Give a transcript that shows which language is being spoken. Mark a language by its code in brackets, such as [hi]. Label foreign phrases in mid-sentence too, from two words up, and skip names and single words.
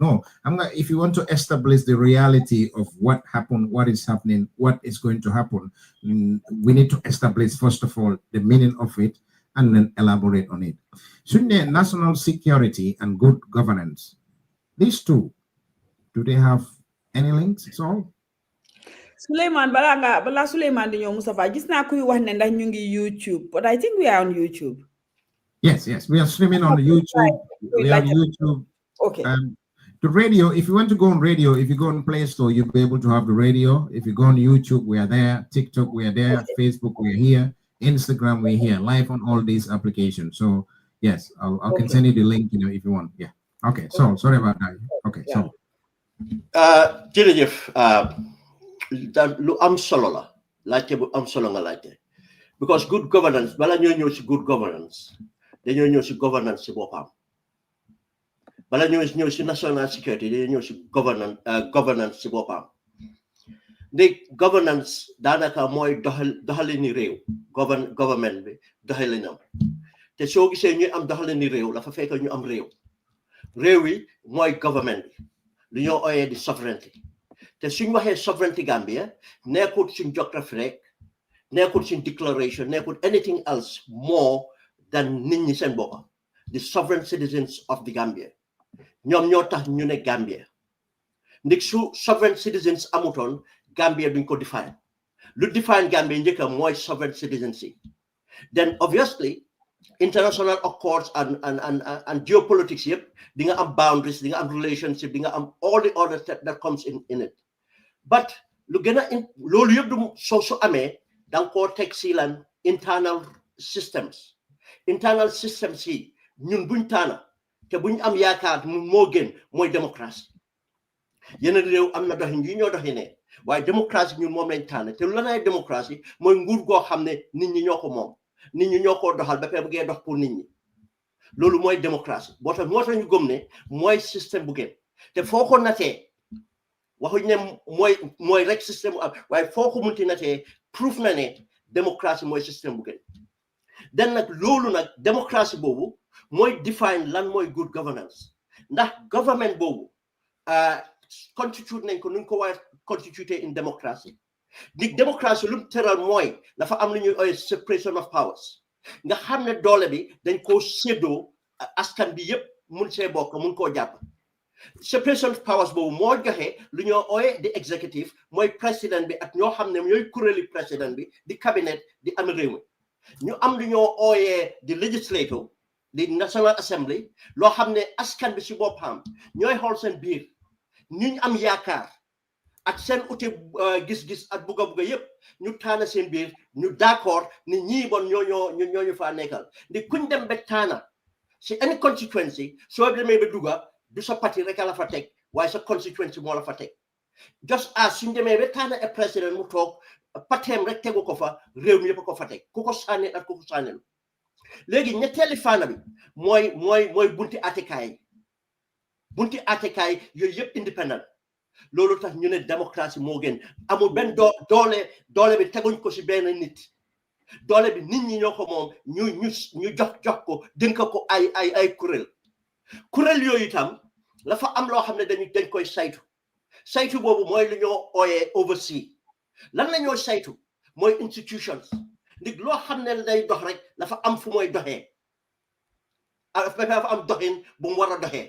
[en] No, if you want to establish the reality of what happened, what is happening, what is going to happen, we need to establish, first of all, the meaning of it and then elaborate on it. Shouldn't national security and good governance, these two, do they have any links at all? Suleiman, [wo] bala Suleiman di ñëw Mustafa gis naa kuy wax ne ndax ñu ngi YouTube, [en] but I think we are on YouTube. Yes, we are streaming on YouTube. We have YouTube. Okay. The radio, if you want to go on radio, if you go on Play Store, you'll be able to have the radio. If you go on YouTube, we are there. TikTok, we are there. Okay. Facebook, we are here. Instagram, we're here. Live on all these applications. So, yes, I can send you the link, if you want. Yeah. Okay. So, sorry about that. Okay. Yeah. So. [wo] Jërëjëf, lu am solo la, laajte bu am solo nga laajte. [en] Because good governance, [wo] bala ñoo ñëw ci [en] good governance, [wo] dañoo ñëw ci governance ci boppam. Bala ñoo ñëw ci [en] national security, [wo] dañoo ñëw ci governance ci boppam. The governance daanaka mooy doxalini réew, government bi doxalinam. Te soo gisee ñu am doxalini réew, la fa fekk ñu am réew. Réew yi mooy government bi, lu ñoo ooyee di sovereignty. Te suñ waxee sovereignty Gambia, nekkul suñ geography rek, nekkul suñ declaration, nekkul [en] anything else more than [wo] nit ñi seen boppa, [en] the sovereign citizens of the Gambia. [wo] Ñoom ñoo tax ñu ne Gambia. Ndik su [en] sovereign citizens [wo] amutoon, Gambia duñ ko define. Lu define Gambia njëkka mooy [en] sovereign citizenship. Then obviously, international accords and geopolitics [wo] yëpp, di nga am [en] boundaries, [wo] di nga am [en] relationship, [wo] di nga am [en] all the other stuff that comes in it. [wo] But lu gën a loolu yëpp du soo amee danga koo teg si lan [en] internal systems [wo] yi ñun buñ taana te buñ am yaakaar moo gën mooy démocratie. Yeneen réew am na doxin yi ñoo doxinee waaye démocratie ñun moom lañ taana te lu la nay démocratie mooy nguur goo xam ne nit ñi ñoo ko moom, nit ñi ñoo ko doxal ba pare bu ngee dox pour nit ñi. Loolu mooy démocratie moo tax ñu gëm ne mooy système bu gën te foo ko natee waxuñ ne mooy rek système bu am waaye foo ko munti natee proof na ne démocratie mooy système bu gën. Den nag loolu nag démocratie boobu mooy define lan mooy [en] good governance [wo] ndax government boobu constitute nañ ko nu ñu ko war [en] constitute in [wo] démocratie. Di démocratie lu mu tëral mooy dafa am lu ñuy ooy [en] separation of powers [wo] nga xam ne doole bi dañ koo séddoo askan bi yëpp mun see bokk mun koo jàpp. [en] Separation of powers [wo] boobu moo joxe lu ñoo ooye di executive mooy président bi ak ñoo xam ne ñooy kuréeli président bi di cabinet di am réew mi ñu am lu ñoo ooyee di legislature di national assembly loo xam ne askan bi si boppam ñooy xool seen biir ñu am yaakaar ak seen uti gis-gis ak bugga yëpp ñu taana seen biir ñu d'accord ni ñii bon ñooñu faa nekkal di kuñ dem ba taana si [en] any constituency [wo] soo demee ba dugga du sa parti rek la fa teg waaye sa constituency moo la fa teg just as suñ demee ba taana a président mu toog pateem rek tegu ko fa réew mi yëpp ko fa teg ku ko sànni ak ku ko sànnelu léegi ñetteeli faana bi mooy bunti atekaay yooyu yëpp indépendant. Loolu tax ñu ne démocratie moo gën amul benn doole bi teguñ ko si benn nit doole bi nit ñi ñoo ko moom ñu jox ko dénk ko ay kuréel yooyu itam la fa am loo xam ne dañ koy saytu boobu mooy lu ñoo ooyee oversee lan la ñoo saytu mooy institutions ndig loo xam ne day dox rek dafa am fu mooy doxee dafa am doxin bu mu war a doxee.